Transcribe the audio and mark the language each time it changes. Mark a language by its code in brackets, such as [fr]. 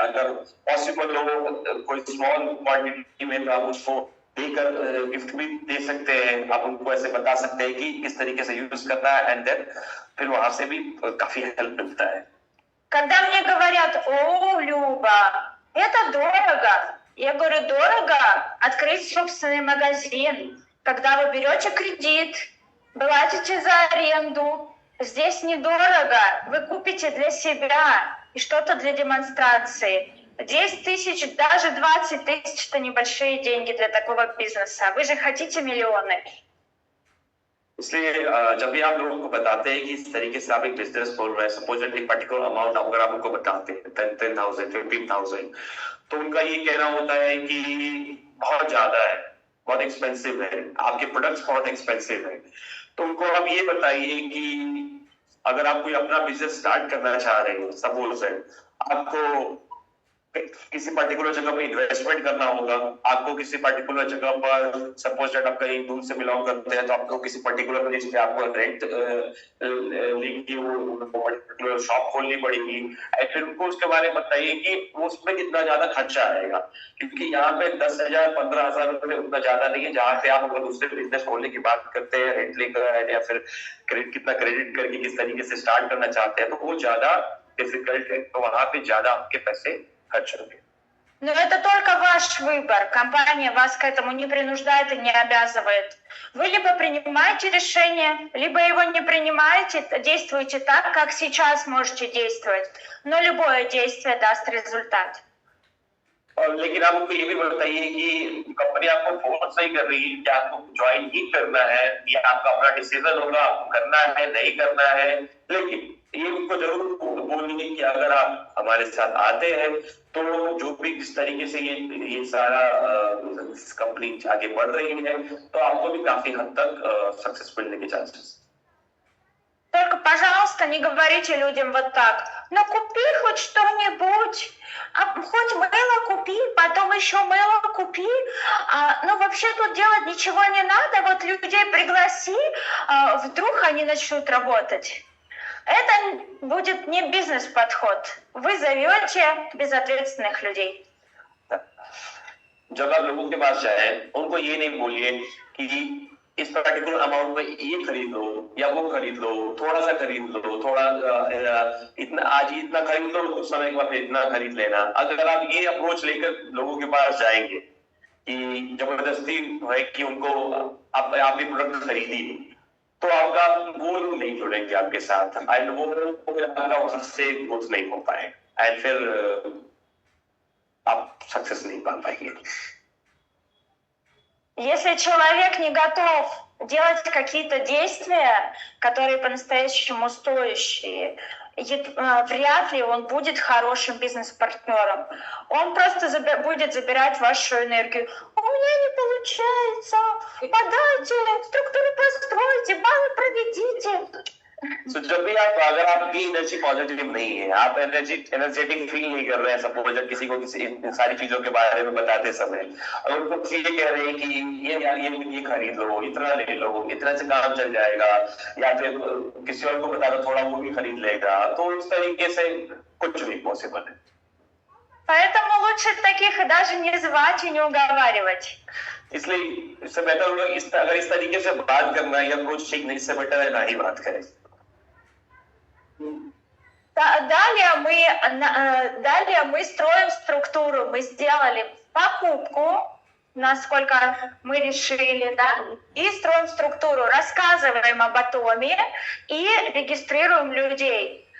[hi] अगर पॉसिबल हो कोई स्मॉल क्वांटिटी में तो आप उसको देकर गिफ्ट भी दे सकते हैं। आप उनको ऐसे बता सकते हैं कि किस तरीके से यूज करना है, एंड देन फिर वहां से भी काफी हेल्प मिलता है। [ru] Когда мне говорят: "О, Люба, это дорого", я говорю: дорого открыть собственный магазин. Когда вы берете кредит, платите за аренду, здесь недорого, вы купите для себя и что-то для демонстрации. 10 тысяч, даже 20 тысяч – это небольшие деньги для такого бизнеса. Вы же хотите миллионы. [hi] इसलिए जब भी आप लोगों को बताते हैं कि इस तरीके से आप एक बिजनेस खोल रहे हैं, सपोज एक पर्टिकुलर अमाउंट अगर आप उनको बताते हैं 10,000, 15,000, तो उनका ये कहना होता है कि बहुत ज्यादा है, बहुत एक्सपेंसिव है, आपके प्रोडक्ट्स बहुत एक्सपेंसिव है। तो उनको आप ये बताइए कि अगर आप कोई अपना बिजनेस स्टार्ट करना चाह रहे हैं, सपोज है आपको किसी पर्टिकुलर जगह पे इन्वेस्टमेंट करना होगा, आपको किसी पर्टिकुलर जगह पर, सपोज दैट आप कहीं दूर से बिलोंग करते हैं, तो आपको किसी पर्टिकुलर प्लेस पे आपको रेंट लेके वो पर्टिकुलर शॉप खोलनी पड़ेगी। फिर उनको उसके बारे में बताइए कि उसमें कितना ज्यादा खर्चा आएगा, क्योंकि यहाँ पे 10,000 15,000 रुपए उतना ज्यादा नहीं है। जहाँ पे आप अगर दूसरे बिजनेस खोलने की बात करते हैं रेंट लेकर या फिर कितना क्रेडिट करके किस तरीके से स्टार्ट करना चाहते हैं, तो वो ज्यादा डिफिकल्ट है, तो वहां पे ज्यादा आपके पैसे खर्च होंगे। [ru] Но это только ваш выбор. Компания вас к этому не принуждает и не обязывает. Вы либо принимаете решение, либо его не принимаете, действуете так, как сейчас можете действовать. Но любое действие даст результат. [hi] लेकिन आप उनको ये भी बताइए कि कंपनी आपको फोर्स नहीं कर रही है कि आपको ज्वाइन ही करना है, या आपका अपना डिसीजन होगा आपको करना है नहीं करना है। लेकिन ये उनको जरूर बोलिए कि अगर आप हमारे साथ आते हैं तो जो भी इस तरीके से ये सारा कंपनी आगे बढ़ रही है, तो आपको भी काफी हद तक सक्सेस मिलने के चांसेस। [ru] Только, пожалуйста, не говорите людям вот так: "Ну купи хоть что-нибудь, хоть мыло купи, потом еще мыло купи, ну вообще тут делать ничего не надо, вот людей пригласи, вдруг они начнут работать". Это будет не бизнес-подход. Вы зовете безответственных людей. [hi] जब आप लोगों के पास जाए, उनको ये नहीं बोलिए कि इस पर्टिकुलर अमाउंट में ये खरीद लो या वो खरीद लो, थोड़ा सा खरीद लो, थोड़ा इतना आज ही इतना खरीद लो, कुछ समय के बाद इतना खरीद लेना। अगर आप ये अप्रोच लेकर लोगों के पास जाएंगे कि जबरदस्ती है कि उनको आप भी प्रोडक्ट खरीदिए, तो आपका वो लोग नहीं जुड़ेंगे आपके साथ एंड वो फिर आपका वहां से ग्रोथ नहीं हो पाएगा एंड फिर आप सक्सेस नहीं पा पाएंगे. [ru] Если человек не готов делать какие-то действия, которые по-настоящему стоящие, вряд ли он будет хорошим бизнес-партнером. Он просто будет забирать вашу энергию. У меня не получается, подайте, структуру постройте, баллы проведите. [hi] So, जब भी अगर आपकी एनर्जी पॉजिटिव नहीं है, आप एनर्जेटिक फील नहीं कर रहे हैं, सपोज जब किसी को इन सारी चीजों के बारे में बताते समय अगर उनको चीजें कह रहे हैं कि ये यार ये खरीद लो, इतना ले लो, इतना से काम चल जाएगा, या फिर किसी और को बता दो थोड़ा वो भी खरीद लेगा, तो इस तरीके से कुछ नहीं पॉसिबल है. [ru] Поэтому лучше таких и даже не звать и не уговаривать. [hi] इसलिए इससे बेटर होगा अगर इस तरीके से बात करना या कुछ ठीक नहीं, इससे बेटर है ना ही बात करें. [ru] Далее мы строим структуру. Мы сделали покупку, насколько мы решили, да, и строим структуру. Рассказываем об атоме и регистрируем людей.